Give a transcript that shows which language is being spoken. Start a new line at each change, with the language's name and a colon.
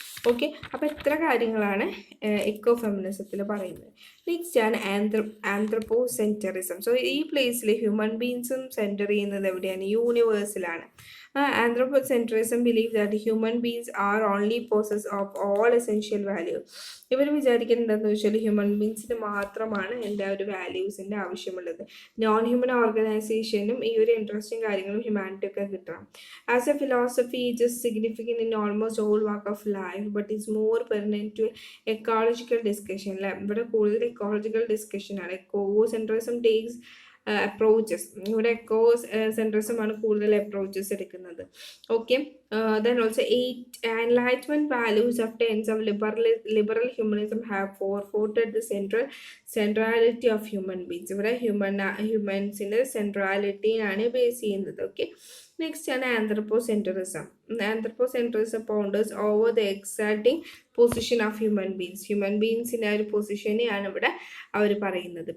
Malayalam: Okay, അപ്പോൾ ഇത്ര കാര്യങ്ങളാണ് എക്കോഫെമിനിസത്തിൽ പറയുന്നത്. നെക്സ്റ്റ് ആണ് ആന്ത്രപ്പോസെൻറ്ററിസം. സോ ഈ പ്ലേസിൽ ഹ്യൂമൻ ബീങ്സും സെൻറ്റർ ചെയ്യുന്നത് എവിടെയാണ്? യൂണിവേഴ്സിലാണ്.
English: Anthropocentrism believes that human beings are only possess of all essential value.
Malayalam: ഇവർ വിചാരിക്കുന്നത് എന്താണെന്ന് വെച്ചാൽ ഹ്യൂമൻ ബീങ്സിന് മാത്രമാണ് എല്ലാ ഒരു വാല്യൂസിൻ്റെ ആവശ്യമുള്ളത്. നോൺ ഹ്യൂമൻ ഓർഗനൈസേഷനും ഈ ഒരു ഇൻട്രസ്റ്റിംഗ് കാര്യങ്ങളും ഹ്യൂമാനിറ്റി ഒക്കെ കിട്ടണം.
English: As a philosophy it is significant in almost all walk of life but is more permanent to ecological discussion.
Malayalam: അല്ലേ, ഇവിടെ കൂടുതൽ എക്കോളജിക്കൽ ഡിസ്കഷനാണ്.
English: Ecocentrism takes approaches.
Malayalam: ഇവിടെ എക്കോ സെൻട്രിസമാണ് കൂടുതൽ അപ്രോച്ചസ് എടുക്കുന്നത്.
English: Okay, then also 8 enlightenment values of tenets of liberal humanism have forfeited the centrality of human beings.
Malayalam: ഇവിടെ ഹ്യൂമൻസിന്റെ സെൻട്രാലിറ്റിയാണ് base ചെയ്യുന്നത്.
English: Okay, next ആണ് anthropocentrism. Anthropocentrism ponders over the exalting position of human beings.
Malayalam: Human ബീങ്സിൻ്റെ ആ ഒരു പൊസിഷനെയാണ് ഇവിടെ അവർ പറയുന്നത്.